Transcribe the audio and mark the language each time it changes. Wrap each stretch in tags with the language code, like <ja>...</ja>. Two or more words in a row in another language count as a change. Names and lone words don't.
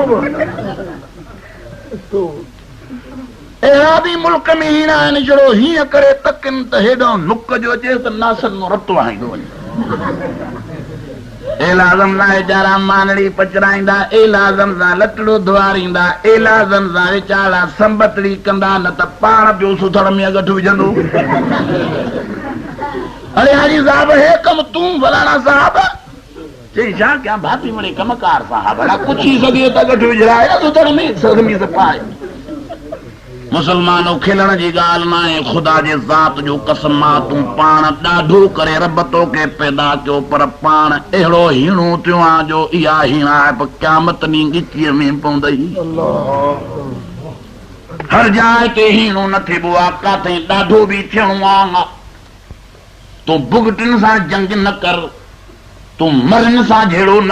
<sd>अहिड़ा बि मुल्क में हीअं आहिनि जहिड़ो हीअं करे तकनि त हेॾो नुक जो अचे त नासनि मां रतो हणाईंदो वञे एलाज़म सां वीचारा मानड़ी पचराईंदा एलाज़म सां लटड़ो धुआरींदा एलाज़म सां वीचारा संबतड़ी कंदा न त पाण पियो सुथड़ में अगठु विझंदो अरे हाजी साहब हे कमु तूं फलाणा साहब चई छा कयां भाती वणे कमकार सां भला पुछी सघे त अगठु विझराए सुथड़ में सदमी से पाए मुसलमानो खिलण जी ॻाल्हि न आहे ख़ुदा जे ज़ात जो कसम मां तूं पाण ॾाढो करे रब तोखे पैदा कयो पर पाण अहिड़ो हीणो थियो आहे जो इहा हीणा आहे पर क़यामत ॾींहुं ॻिचीअ में पवंदई हर जाइ ते हीणो न थिबो आहे काथे ॾाढो बि थियणो आहे तूं भुगटिन सां जंग न कर तूं मरनि सां झेड़ो न</sd>